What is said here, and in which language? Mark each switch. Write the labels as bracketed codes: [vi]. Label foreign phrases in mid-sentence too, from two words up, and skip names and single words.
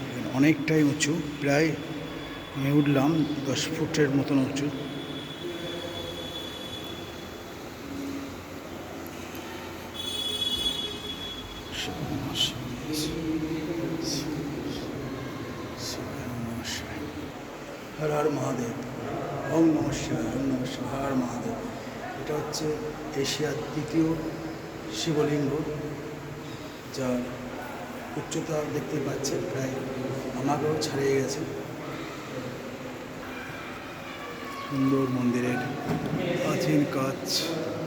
[bn] অনেকটাই উঁচু, প্রায় আমি উঠলাম 10 ফুটের মতন উঁচু। [sa] হর হর মহাদেব, ওম নমঃ শিবায়, ওম নমঃ শিবায়, হর মহাদেব। [bn] এটা হচ্ছে এশিয়ার দ্বিতীয় শিবলিঙ্গ, যার উচ্চতা দেখতে পাচ্ছেন প্রায় আমাকেও ছাড়িয়ে গেছে। সুন্দর মন্দিরের প্রাচীন কাজ।